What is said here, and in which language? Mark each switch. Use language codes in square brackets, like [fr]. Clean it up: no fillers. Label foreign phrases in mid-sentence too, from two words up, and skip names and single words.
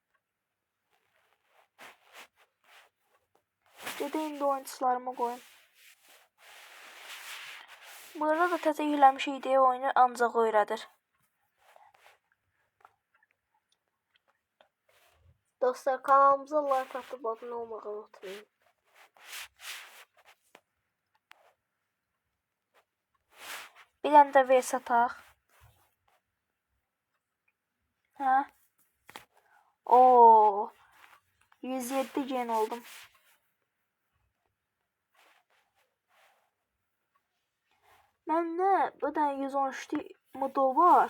[az] Gedə indi oyuncularımı qoyun. Burada da təzə yükləmiş ideya oyunu ancaq öyrədir. [tr] Dostlar, kanalımıza like atıp abone olmayı unutmayın. [az] Bir dənə də VS ataq. Hə? Oo. 107 gen oldum. Məndə bu da 113 modo var.